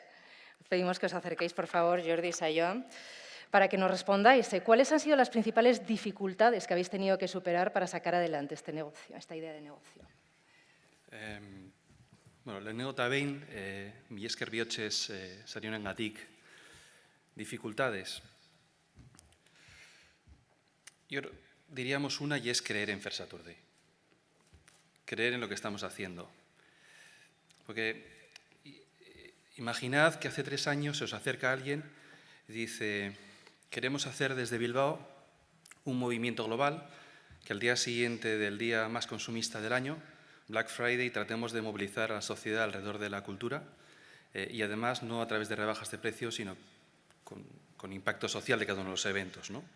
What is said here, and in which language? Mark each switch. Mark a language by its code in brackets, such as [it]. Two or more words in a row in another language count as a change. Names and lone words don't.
[es] Os pedimos que os acerquéis, por favor, Jordi y Sayoa, para que nos respondáis cuáles han sido las principales dificultades que habéis tenido que superar para sacar adelante este negocio, esta idea de negocio. [eu] Lehenengo eta behin, mila esker bihotzez sari honengatik. [es] Dificultades. Diríamos una y es creer en Fair Saturday. Creer en lo que estamos haciendo. Porque imaginad que hace 3 años se os acerca alguien y dice: queremos hacer desde Bilbao un movimiento global que al día siguiente del día más consumista del año, Black Friday, tratemos de movilizar a la sociedad alrededor de la cultura y además no a través de rebajas de precios, sino con impacto social de cada uno de los eventos, ¿no?